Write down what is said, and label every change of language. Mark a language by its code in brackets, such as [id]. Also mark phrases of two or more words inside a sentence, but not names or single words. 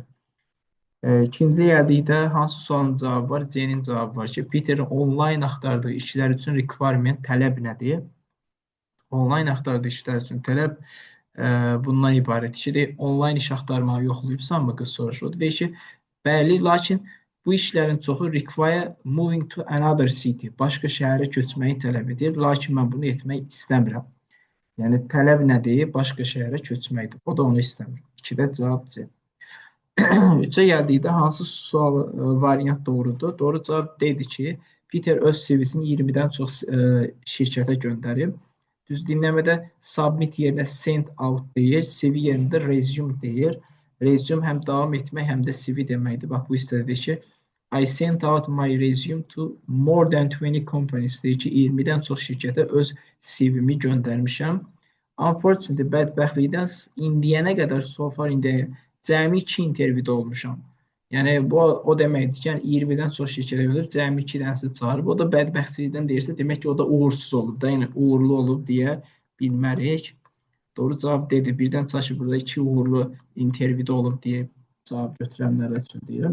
[az] İkinci yerdikdə hansı sualın cavabı var? C-nin cavabı var ki, Peterin onlayn axtardığı işlər üçün requirement tələb nədir? Onlayn axtardığı işlər üçün tələb bundan ibarətdir ki, onlayn iş axtarmağı yoxlayıbsanmı, qız soruşur. Deyir ki, bəli, lakin bu işlərin çoxu [en] require moving to another city, [az] başqa şəhərə köçməyi tələb edir, lakin mən bunu etmək istəmirəm. Yəni, tələb nədir? Başqa şəhərə köçməkdir. O da onu istəmir. 2-də cavab C. 3-ə gəldikdə hansı sual variant doğrudur? Doğru cavab D-dir ki, Peter öz CV-sini 20-dən çox şirkətə göndərib. Düz dinləmədə submit yerinə [en] send out [az] deyir, CV yerində resume deyir. Resume həm davam etmək, həm də CV deməkdir. Bax, bu hissədə deyir ki, [en] I sent out my resume to more than 20 companies [az] deyir ki, 20-dən çox şirkətə öz CV-mi göndərmişəm. Unfortunately, bədbəxtlikdən indiyənə qədər [en] so far [az] cəmi 2 intervyuda olmuşam. Yəni, bu o deməkdir ki, 20-dən çox şirkətə göndərib, cəmi 2 dənəsi çağırıb. O da bədbəxtlikdən deyirsə, demək ki, o da uğursuz olub da, yəni uğurlu olub deyə bilmərik. Doğru cavab D-dir. Birdən çaşıb burada 2 uğurlu intervyuda olub deyə cavab götürənlər üçün deyirəm.